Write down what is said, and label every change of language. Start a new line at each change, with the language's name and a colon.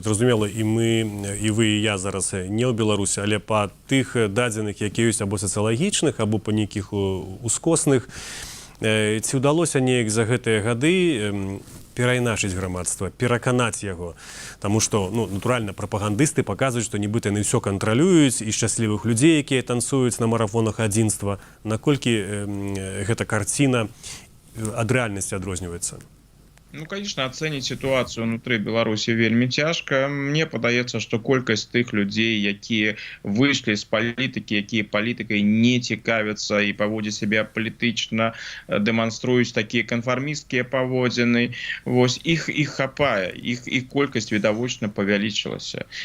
Belarusian: Зразумела, і мы, і вы, і я зараз не ў Беларусі, але па тых дадзеных, якія ёсць або сацыялагічных, або па нейкіх ускосных, ці ўдалося неяк за гэтыя гады перайначыць грамадства, пераканаць яго? Таму што, натуральна, прапагандысты паказваюць, што нібыта яны ўсё кантралююць, і шчаслівых людзей, якія танцуюць на марафонах адзінства. Наколькі гэта карціна ад рэальнасці адрозніваецца?
Russian: Ну, конечно, оценить ситуацию внутри Беларуси
Belarusian: вельмі цяжка. Мне падаецца, што колькасць тых людзей, якія выйшлі з палітыкі, якія палітыкай не цікавяцца і паводзяць сябе апалітычна, дэманструюць такія канфармісцкія паводзіны, вось іх хапае, іх колькасць відавочна павялічылася.